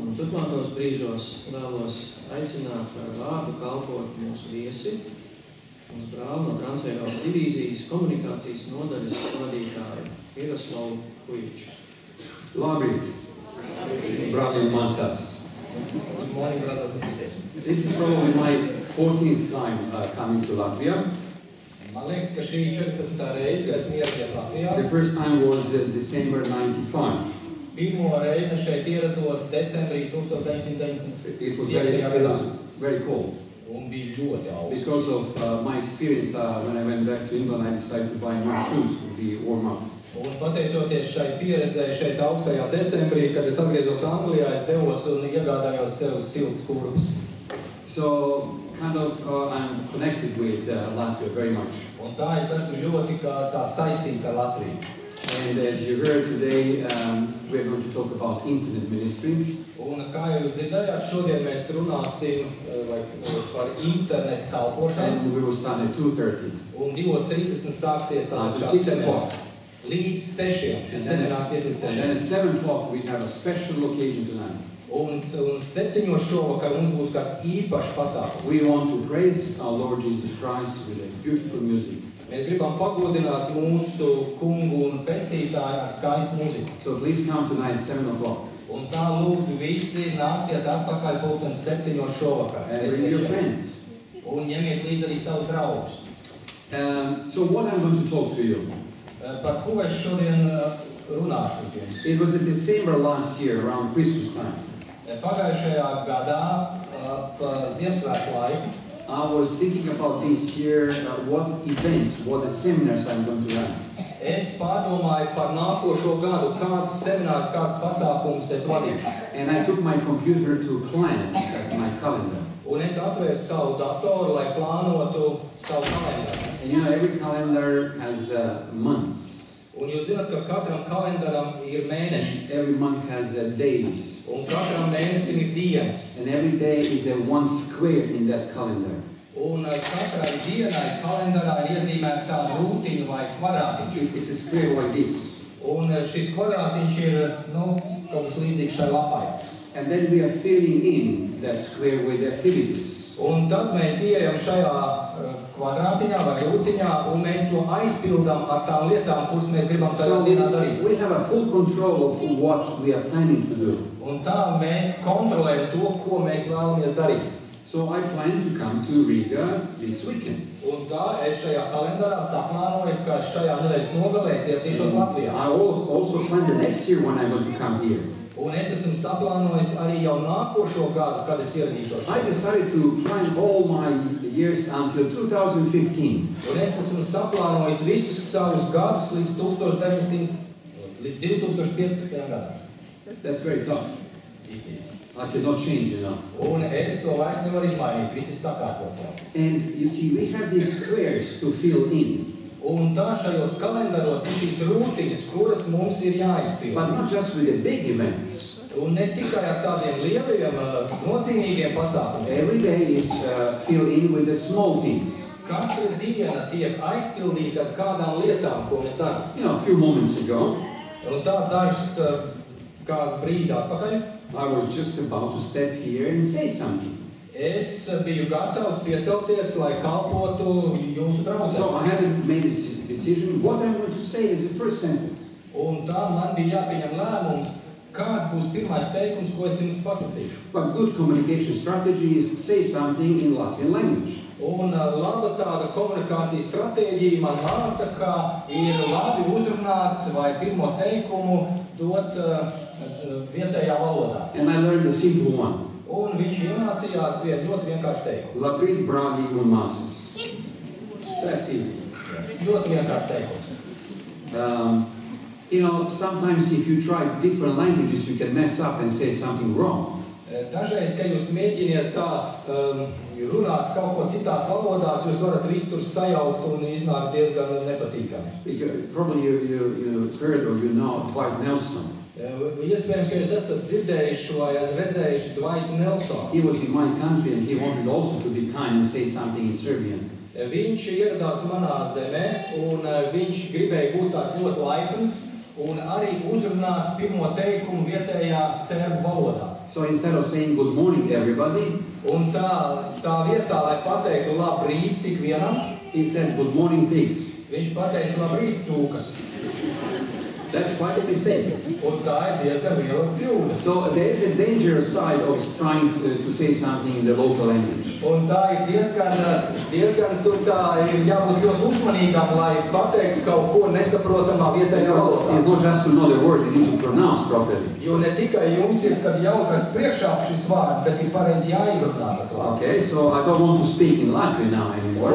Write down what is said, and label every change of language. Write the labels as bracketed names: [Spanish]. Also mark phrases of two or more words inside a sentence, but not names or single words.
[Latvian] Turpmākos brīžos vēlos aicināt ar vārdu kalpot mūsu viesi, mūsu brāli no Transeiropas divīzijas komunikācijas nodaļas vadītāju Miroslavu Kujiču. Labrīt, brāļi un māsās. [English] Good morning, brothers and sisters. This is probably my 14th time coming to Latvia. [Latvian] Man liekas, ka šī 14. reize, kad esmu ieradies Latvijā. [English] The first time was December 95. [Latvian] Pirmo reizi šeit ierados decembrī 1990. [English] It was very cold. [Latvian] Un bija ļoti augsts. [English] Because of my experience when I went back to England, I decided to buy new shoes to be warm up. [Latvian] Un pateicoties šai pieredzēji šeit augstajā decembrī, kad es atgriezos Anglijā, es devos un iegādājos sev siltas kurpes. [English] So kind of I'm connected with Latvia very much. [Latvian] Un tā es esmu ļoti tā saistīts ar Latviju. [English] And as you heard today, we're going to talk about internet ministry. [Latvian] Un kā jūs dzirdējāt, šodien mēs runāsim par internetu kalpošanu. [English] And we will start at 2:30. [Latvian] Un 2:30 sāksies šāds seminārs. Līdz 6. Šis seminārs iet līdz 6. [English] And then at 7 o'clock we have a special occasion tonight. [Latvian] Un 7 šovakar mums būs kāds īpašs pasākums. [English] We want to praise our Lord Jesus Christ with a beautiful music. [Latvian] Mēs gribam pagodināt mūsu kungu un pestītāju ar skaistu mūziku. [English] So please come tonight at 7 o'clock. [Latvian] Un tā lūdzu visi nāciet atpakaļ pulksten 7 šovakar. [English] And bring your friends. [Latvian] Un ņemiet līdzi arī savus draugus. [English] So what I'm going to talk to you. [Latvian] Par ko es šodien runāšu uz jums? [English] It was in December last year around Christmas time. [Latvian] Pagājušajā gadā pa Ziemassvētku laiku. [English] I was thinking about this year what events, what the seminars I'm going to run. [Latvian] Es pārdomāju par nākošo gadu, kādus seminārus, kādus pasākumus es vadīšu. [English] And I took my computer to plan my calendar. [Latvian] Un es atvēru savu datoru, lai plānotu savu kalendāru. [English] And you know, every calendar has months. [Latvian] Un jūs zināt, ka katram kalendaram ir mēneši. [English] Every month has days. [Latvian] Un katram mēnesim ir dienas. [English] And every day is a one square in that calendar. [Latvian] Un katrai dienai kalendarā ir iezīmēta tāda rūtiņa vai kvadrātiņš. [English] It's a square like this. [Latvian] Un šis kvadrātiņš ir, kaut kas līdzīgs šai lapai. [English] And then we are filling in that square with activities. [Latvian] Un tad mēs ieejam šajā kvadrātiņā vai rūtiņā un mēs to aizpildām ar tām lietām, kuras mēs gribam tajā dienā darīt. [English] We have a full control of what we are planning to do. [Latvian] Un tā mēs kontrolējam to, ko mēs vēlamies darīt. [English] So I plan to come to Riga this weekend. [Latvian] Un tā es šajā kalendārā saplānoju, ka šajā nedēļas nogalē es ieradīšos Latvijā. [English] I also plan the next year when I'm going to come here. [Latvian] Un es esmu saplānojis arī jau nākošo gadu, kad es ieradīšos. [English] I decided to plan all my years until 2015. [Latvian] Un es esmu saplānojis visus savus gadus līdz 2015. gadam. [English] That's very tough. It is. I cannot change, you know. [Latvian] Un es to vairs nevaru izmainīt, viss ir sakārtots jau. [English] And you see, we have these squares to fill in. [Latvian] Un tā šajos kalendāros ir šīs rūtiņas, kuras mums ir jāizpilda. [English] But not just with the big events. [Latvian] Un ne tikai ar tādiem lieliem, nozīmīgiem pasākumiem. [English] Every day is filled in with the small things. [Latvian] Katra diena tiek aizpildīta ar kādām lietām, ko mēs darām. [English] You know, a few moments ago, [Latvian] Un tā dažs kādu brīdi atpakaļ. [English] I was just about to step here and say something. [Latvian] Es biju gatavs piecelties, lai kalpotu jūsu draugiem. [English] So I hadn't made a decision. What I'm going to say is the first sentence. [Latvian] Un tā man bija jāpieņem lēmums, kāds būs pirmais teikums, ko es jums pasacīšu. [English] But good communication strategy is say something in Latvian language. [Latvian] Un laba tāda komunikācijas stratēģija man māca, ka ir labi uzrunāt vai pirmo teikumu dot vietējā valodā. [English] And I learned a simple one. [Latvian] Un viņš iemācījās vienu ļoti vienkāršu teikumu. Labrīt, brāļi un māsas. [English] That's easy. [Latvian] Ļoti vienkāršu teikums. [English] You know, sometimes if you try different languages, you can mess up and say something wrong. [Latvian] Dažreiz, kad jūs mēģiniet tā runāt kaut ko citās valodās, jūs varat visu tur sajaukt un iznāk diezgan nepatīkami. [English] Probably you heard or you know Dwight Nelson. [Latvian] Iespējams, ka jūs esat dzirdējuši vai redzējuši Dwight Nelsonu. [English] He was in my country and he wanted also to be kind and say something in Serbian. [Latvian] Viņš ieradās manā zemē un viņš gribēja būt tāds ļoti laipns un arī uzrunāt pirmo teikumu vietējā serbu valodā. [English] So instead of saying good morning everybody, [Latvian] Un tā vietā, lai pateiktu labrīt tik vienam, [English] he said good morning pigs. [Latvian] viņš pateica labrīt cūkas. [English] That's quite a mistake. [Latvian] Un tā ir diezgan liela kļūda. [English] So there is a dangerous side of trying to say something in the local language. [Latvian] Un tā ir diezgan tur tā ir jābūt ļoti uzmanīgam, lai pateiktu kaut ko nesaprotamā vietējā valodā. [English] It's not just to know the word, you need to pronounce properly. [Latvian] Jo ne tikai jums ir tad jāuzrakst priekšā šis vārds, bet ir pareizi jāizrunā tas vārds. [English] Okay, so I don't want to speak in Latvian now anymore.